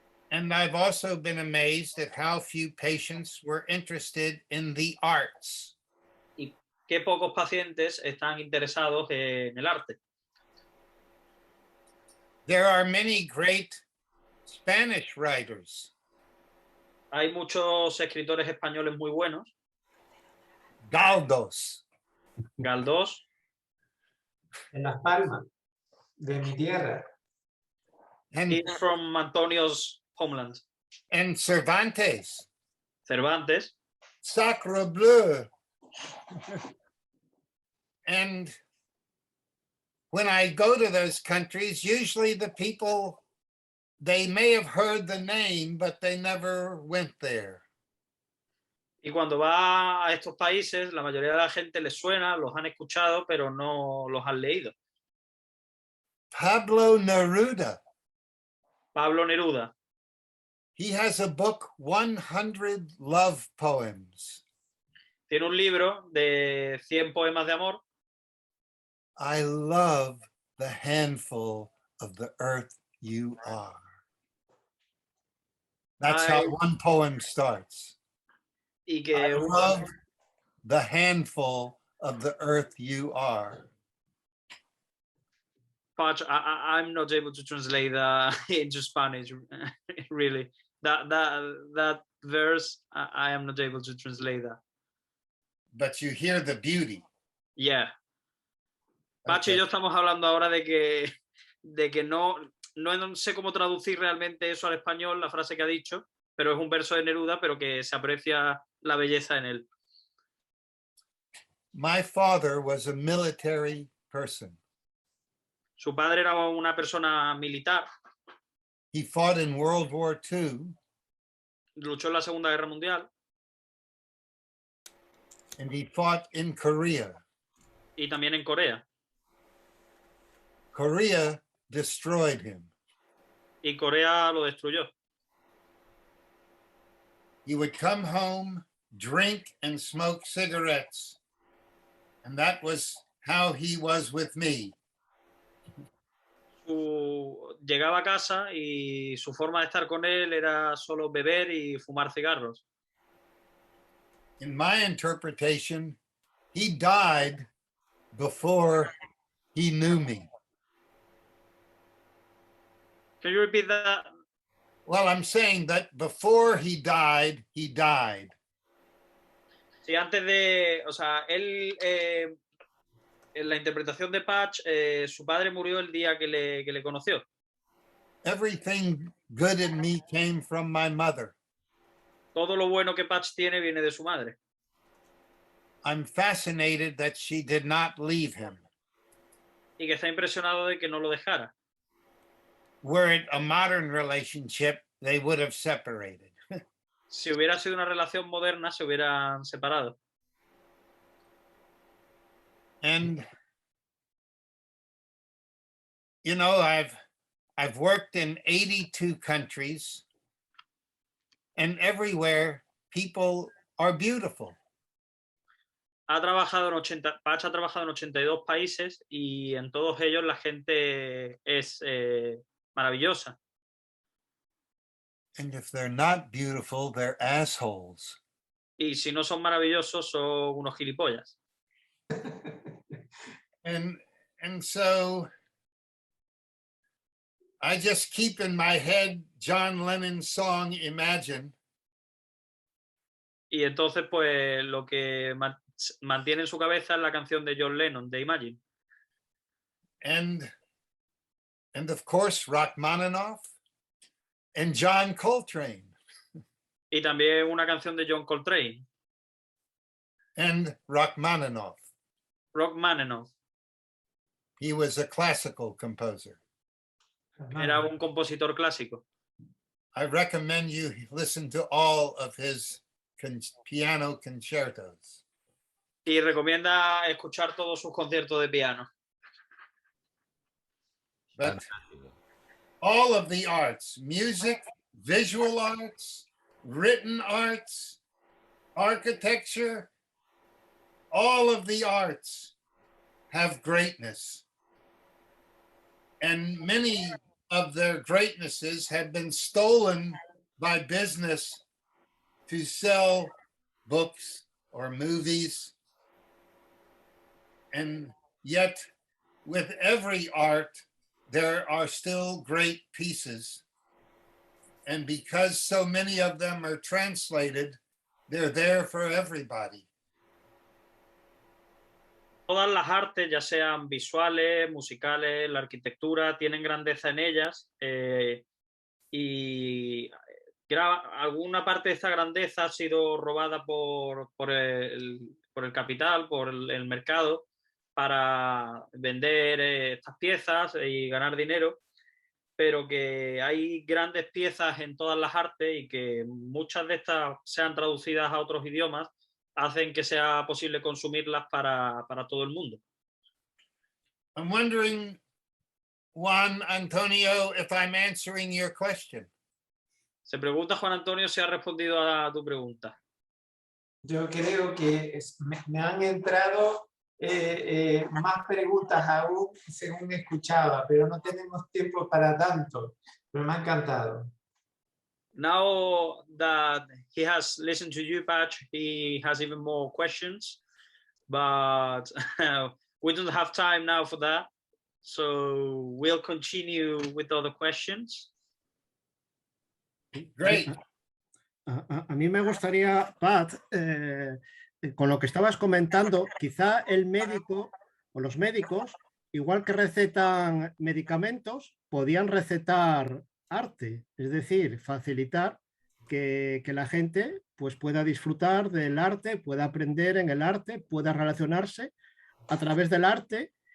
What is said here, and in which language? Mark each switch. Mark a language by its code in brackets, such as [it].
[en] And I've also been amazed at how few patients were interested in the arts. [es] Y qué pocos pacientes están interesados en el arte. [en] There are many great Spanish writers. [es] Hay muchos escritores españoles muy buenos. [en] Galdos. [es] Galdós. En Las Palmas, de mi tierra. [en] He's from Antonio's homeland. And Cervantes. [es] Cervantes. [fr] Sacre bleu. [en] And when I go to those countries, usually the people, they may have heard the name, but they never went there. [es] Y cuando va a estos países, la mayoría de la gente les suena, los han escuchado, pero no los han leído. [en] Pablo Neruda. [es] Pablo Neruda. [en] He has a book, 100 Love Poems. [es] Tiene un libro de 100 poemas de amor. [en] I love the handful of the earth you are. That's how one poem starts. [es] Y que [en] I love the handful of the earth you are. Patch, I'm not able to translate that into Spanish, really. That verse, I am not able to translate that. But you hear the beauty. Yeah. [es] Patch y yo estamos hablando ahora de que no sé cómo traducir realmente eso al español, la frase que ha dicho, pero es un verso de Neruda, pero que se aprecia la belleza en él. [en] My father was a military person. [es] Su padre era una persona militar. [en] He fought in World War II. [es] Luchó en la Segunda Guerra Mundial. [en] And he fought in Korea. [es] Y también en Corea. [en] Korea destroyed him. [es] Y Corea lo destruyó. [en] He would come home, drink and smoke cigarettes. And that was how he was with me. [es] Llegaba a casa y su forma de estar con él era solo beber y fumar cigarros. [en] In my interpretation, he died before he knew me. Can you repeat that? Well, I'm saying that before he died, he died. [es] Sí, antes de, o sea, él, en la interpretación de Patch, su padre murió el día que le conoció. [en] Everything good in me came from my mother. [es] Todo lo bueno que Patch tiene viene de su madre. [en] I'm fascinated that she did not leave him. [es] Y que está impresionado de que no lo dejara. [en] Were it a modern relationship, they would have separated. [es] Si hubiera sido una relación moderna, se hubieran separado. [en] And, you know, I've worked in 82 countries, and everywhere people are beautiful. [es] Patch ha trabajado en 82 países y en todos ellos la gente es maravillosa. [en] And if they're not beautiful, they're assholes. [es] Y si no son maravillosos, son unos gilipollas. [en] And so I just keep in my head John Lennon's song Imagine. [es] Y entonces, pues, lo que mantiene en su cabeza es la canción de John Lennon, de Imagine. [en] And of course, Rachmaninoff and John Coltrane. [es] Y también una canción de John Coltrane. [en] And Rachmaninoff. [es] Rachmaninoff. [en] He was a classical composer. [es] Era un compositor clásico. [en] I recommend you listen to all of his piano concertos. [es] Y recomienda escuchar todos sus conciertos de piano. [en] But all of the arts, music, visual arts, written arts, architecture, all of the arts have greatness. And many of their greatnesses have been stolen by business to sell books or movies. And yet, with every art, there are still great pieces. And because so many of them are translated, they're there for everybody. [es] Todas las artes, ya sean visuales, musicales, la arquitectura, tienen grandeza en ellas y alguna parte de esta grandeza ha sido robada por el capital, por el mercado, para vender estas piezas y ganar dinero, pero que hay grandes piezas en todas las artes y que muchas de estas sean traducidas a otros idiomas hacen que sea posible consumirlas para todo el mundo. [en] I'm wondering, Juan Antonio, if I'm answering your question. [es] Se pregunta Juan Antonio si ha respondido a tu pregunta. Yo creo que me han entrado más preguntas aún según escuchaba, pero no tenemos tiempo para tanto. Pero me ha encantado. [en] Now that he has listened to you, Patch, he has even more questions, but we don't have time now for that. So we'll continue with other questions. Great. [es] A mí me gustaría, Pat, con lo que estabas comentando, quizá el médico o los médicos, igual que recetan medicamentos, podían recetar arte, es decir, facilitar que la gente pues, pueda disfrutar del arte, pueda aprender en el arte, pueda relacionarse a través del arte